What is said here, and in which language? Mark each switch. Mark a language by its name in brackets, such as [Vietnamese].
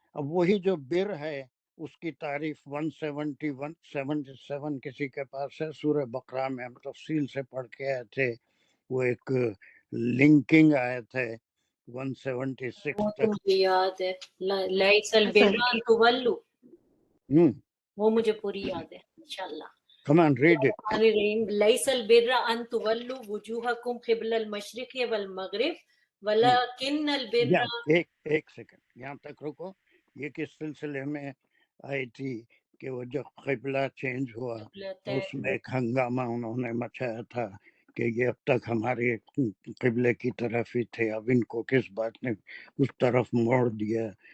[Urdu] اب وہی جو بر ہے اس کی تعریف 177 کسی کے پاس ہے، سورہ بقرہ میں ہم تفصیل سے پڑھ کے آئے تھے. وہ ایک لنکنگ آیت ہے 176 وہ تو تک. مجھے یاد ہے، [Arabic] لیس البر ان تولوا، [Urdu] وہ مجھے پوری یاد ہے انشاءاللہ. [English] Come on, read it. [Arabic] الرحمن الرحیم، لیس البر ان تولوا وجوہکم قبل المشرق والمغرب ولکن البر. [Urdu] ایک سیکنڈ یہاں تک رکو. یہ کس سلسلے میں آئی تھی کہ وہ جب قبلہ چینج ہوا اس میں ایک ہنگامہ انہوں نے مچایا تھا کہ یہ اب تک ہمارے قبلے کی طرف ہی تھے، اب ان کو کس بات نے اس طرف موڑ دیا.